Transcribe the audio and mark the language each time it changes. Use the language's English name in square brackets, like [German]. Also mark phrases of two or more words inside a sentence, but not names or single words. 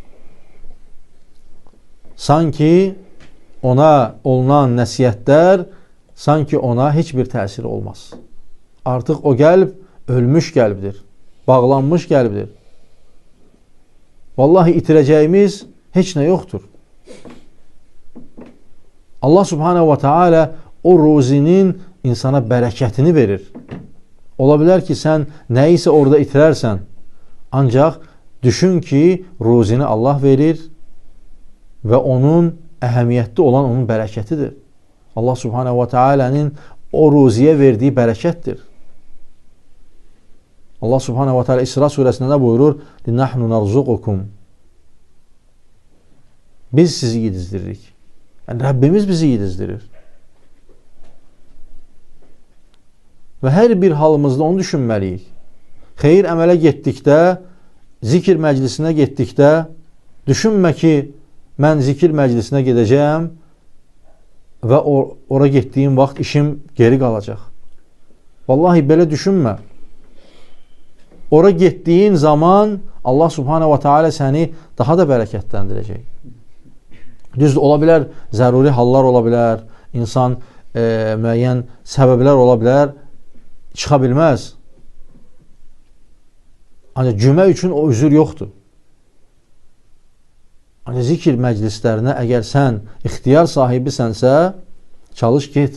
[Azerbaijani] Sanki ona olunan nəsihətlər sanki ona heç bir təsir olmaz. Artıq o qəlb ölmüş qəlbdir. Bağlanmış qəlbdir. Vallahi itirəcəyimiz heç nə yoxdur. [Arabic] الله سبحانه وتعالى [Azerbaijani] o ruzinin insana bərəkətini verir. Ola bilər ki, sən nəyisə orada itirərsən. Ancaq düşün ki, ruzini Allah verir və onun əhəmiyyətli olan onun bərəkətidir. [Arabic] الله سبحانه وتعالى'nın [Azerbaijani] o ruziyə verdiyi bərəkətdir. [Arabic] الله سبحانه وتعالى [Azerbaijani] İsra surəsində nə buyurur? [Arabic] نحن نرزقكم. [Azerbaijani] Biz sizi yedizdiririk. Yəni, Rəbbimiz bizi yedizdirir. Və hər bir halımızda onu düşünməliyik. Xeyir əmələ getdikdə, zikir məclisinə getdikdə, düşünmə ki, mən zikir məclisinə gedəcəyəm və ora getdiyim vaxt işim geri qalacaq. Vallahi belə düşünmə. Ora getdiyin zaman [Arabic] الله سبحانه وتعالى [Azerbaijani] səni daha da bərəkətləndirəcək. Düzdür, ola bilər, zəruri hallar ola bilər, insan müəyyən səbəblər ola bilər, çıxa bilməz. Ancaq cümə üçün o üzür yoxdur. Ancaq zikir məclislərinə əgər sən ixtiyar sahibisənsə, çalış get.